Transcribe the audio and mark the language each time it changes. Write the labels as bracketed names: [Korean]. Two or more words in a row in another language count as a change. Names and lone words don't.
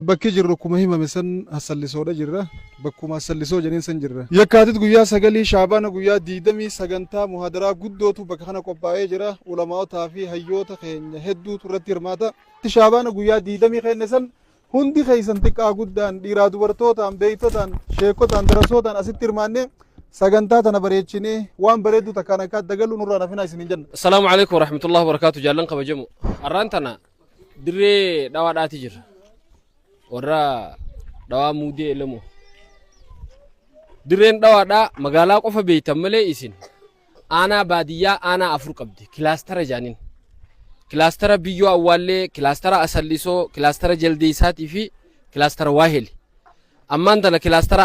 [Oromo] bakki jirru kuma himame san hasallisoodha jirra bakkuma hasallisoo janiin san jirra yakkaatit guyyaa sagalii shaabaana guyyaa diidamii sagantaa muhadaraa guddootu bakka kana qophaa'ee jira ulamaawotaa fi hayyoota keenya hedduutu irratti hirmaata shaabaana guyyaa diidamii keenne san hundi keeysan xiqqaa guddaan dhiiraa dubartootaan beeytotaan sheekotaan darasootaan asitti hirmaannee sagantaa tana bareechinee waan bareedu takkaan akka dagalu nurraa nafina isinin jenna. [Arabic] السلام عليكم ورحمة الله وبركاته. [Oromo] Jaallan kabajamu arraan tana dirree dhawaadhaati jira warra dhawaa muudee elamu dirreen dhawaadhaa magaalaa qofa beeytan malee isin aanaa baadiyyaa aanaa afur qabdi kilaastara jaaniin kilaastara biyyoo awwaallee kilaastara asallisoo kilaastara jaldeessaatii fi kilaastara waaheli ammaan tana kilaastara